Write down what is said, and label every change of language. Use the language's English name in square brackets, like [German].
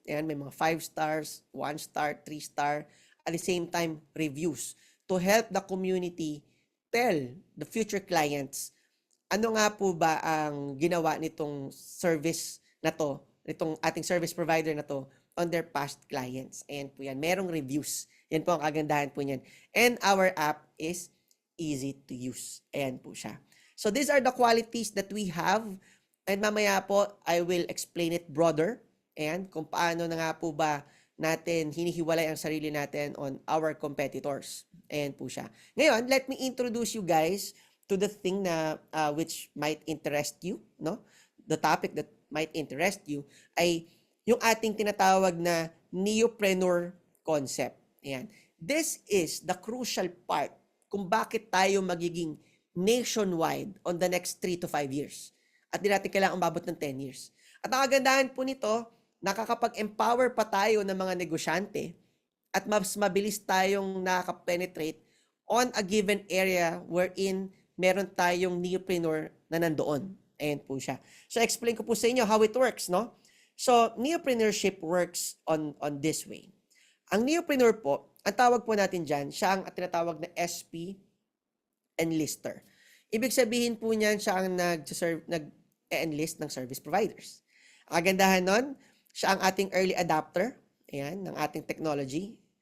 [Filipino] Ayan, may mga 5 stars, 1 star, 3 star. [English] At the same time, reviews to help the community tell the future clients [Filipino] ano nga po ba ang ginawa nitong service na to, nitong ating service provider na to [English] on their past clients. [Filipino] Ayan po yan. Merong reviews. Yan po ang kagandahan po niyan. [English] And our app is easy to use. Ayan po siya. So these are the qualities that we have. [Filipino] And mamaya po, [English] I will explain it broader. [Filipino] And kung paano na nga po ba natin hinihiwalay ang sarili natin [English] on our competitors. [Filipino] Ayan po siya. [English] Ngayon, let me introduce you guys to the thing na which might interest you. No? The topic that might interest you [Filipino] ay yung ating tinatawag na [English] neopreneur concept. Ayan. This is the crucial part [Filipino] kung bakit tayo magiging [English] nationwide on the next 3 to 5 years. [Filipino] At di natin kailangan umabot ng 10 years. At ang kagandahan po nito, nakakapag-empower pa tayo ng mga negosyante at mas mabilis tayong nakaka-penetrate [English] on a given area wherein [Filipino] meron tayong neopreneur na nandoon. Ayan po siya. So, explain ko po sa inyo [English] how it works, [Filipino] no? [English] So, neopreneurship works on this way. [Filipino] Ang neopreneur po, ang tawag po natin dyan, siya ang tinatawag na SP enlister. Ibig sabihin po niyan, siya ang nag-enlist ng service providers. Ang kagandahan nun, siya ang ating early adopter, ayan, ng ating technology.